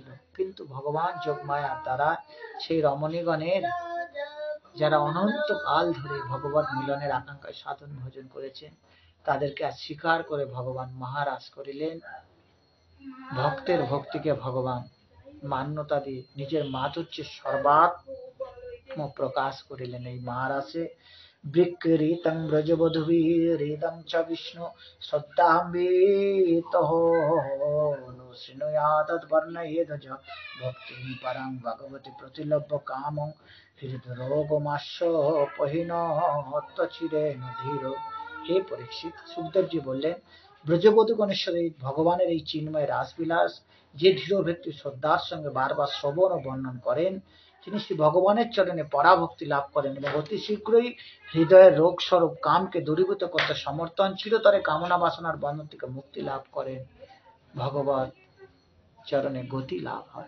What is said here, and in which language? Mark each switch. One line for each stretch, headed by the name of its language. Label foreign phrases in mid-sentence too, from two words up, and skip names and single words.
Bangla: কিন্তু ভগবান যোগমায়ার দ্বারা সেই রমণীগণের যারা অনন্ত কাল ধরে ভগবত মিলনের আকাঙ্ক্ষায় সাধন ভোজন করেছেন, তাদেরকে আজ স্বীকার করে ভগবান মহারাস করিলেন। ভক্তের ভক্তিকে ভগবান মান্যতা দিয়ে নিজের মাধুর্যের সর্বাত্ম প্রকাশ করিলেন এই মহারাসে।
Sanskrit: বৃক্কীরিতং ব্রজবধূভিরিদং চ বিষ্ণু শ্রদ্ধাম্বিতঃ শৃণুয়াদবর্ণয়েদ চ ভক্তিং পরং ভগবতি প্রতিলভ্য কামং হৃদরোগমাস্য পহিনত্বচিরেণ ধীর।
Bangla: হে পরীক্ষিত, সুখদেবজি বললেন, ব্রজবধূ গণেশ্বরী ভগবানের এই চিন্ময় রাসবিলাস যে ধীর ব্যক্তি শ্রদ্ধার সঙ্গে বারবার শ্রবণ ও বর্ণন করেন, তিনি শ্রী ভগবানের চরণে পরাভক্তি লাভ করেন এবং অতি শীঘ্রই হৃদয়ের রোগ স্বরূপ কামকে দূরীভূত করতে সমর্থন, চিরতরে কামনা বাসনার বন্ধন থেকে মুক্তি লাভ করেন, ভগবত চরণে গতি লাভ হয়।